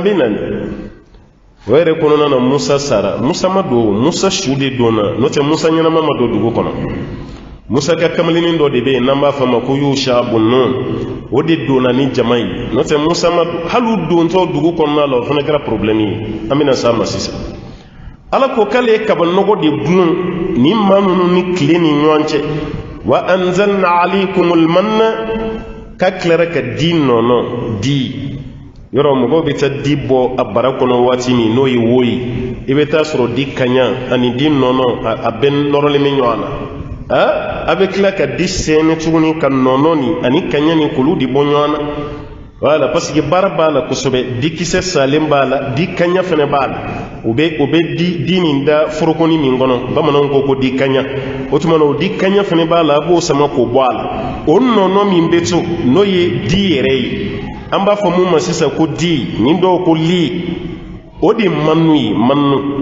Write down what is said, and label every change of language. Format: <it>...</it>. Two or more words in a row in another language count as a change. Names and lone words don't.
<bm>40 o yɛrɛ kɔnɔna na musa sara musa ma don musa su de donna n'o tɛ musa ɲɛnama ma don dugu kɔnɔ musa ka kamalinin dɔ de bɛ yen n'an b'a fɔ a ma ko yusha bun nun o de donna ni jama ye n'o tɛ musa ma hali u dontɔ dugu kɔnɔna la o fana kɛra problème ye an bɛna s'a ma sisan ala ko k'ale ye kabanɔgɔ de dun ni maa ninnu ni tile ni ɲɔgɔn cɛ</bm> <ar>وأنزلنا عليكم المن</ar> <bm>ka tilara ka di nɔnɔ di yɔrɔ mɔgɔw bɛ taa di bɔ a bara kɔnɔ waati min n'o ye wo ye i bɛ taa sɔrɔ di kaɲa ani di nɔnɔ a bɛɛ nɔrɔlen bɛ ɲɔgɔn na a bɛ tila ka di sɛnɛ tuguni ka nɔnɔ ni ani kaɲa ni k'olu de bɔ ɲɔgɔn na</bm> <fr>voilà parce que</fr> <bm>baara b'a la kosɛbɛ di kisɛ salen b'a la di kaɲa fana b'a la o bɛ di nin da forokoni min kɔnɔ bamananw ko di kaɲa o tuma na o di kaɲa fana b'a la a b'o sama k'o bɔ a la o nɔnɔ min bɛ to n'o ye di yɛrɛ ye an b'a fɔ mun ma sisan ko di nin dɔw ko li o de manu ye manu</bm>